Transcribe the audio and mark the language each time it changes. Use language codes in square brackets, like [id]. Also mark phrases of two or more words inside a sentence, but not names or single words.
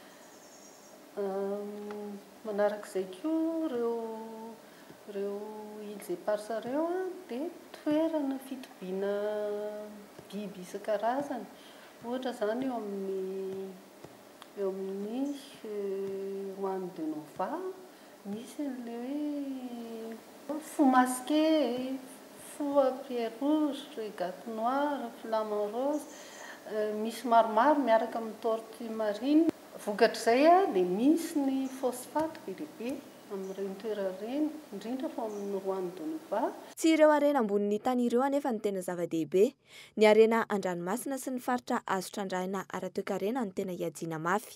[mg] Manarak'izay koa ireo [fr] îles éparses [mg] ireo dia toerana fitobiana biby isan-karazany. Ohatra zany eo amin'ny Roando Nova misy ilay hoe [fr] fou masqué, fou à pierre rouge, régate noire, flamand rose, [mg] misy maromaro miaraka amin'ny [fr] tortue marine. [mg] Vokatra izay dia misy ny phosphate be dia be amin'ireny toerareny, indrindra fa amin'ny Roando Nova. Tsy ireo harena ambonin'ny tany ireo anefa ny tena zava-dehibe. Ny harena an-dranomasina sy ny faritra azo trandrahina ara-toe-karena ny tena hiajiana mafy.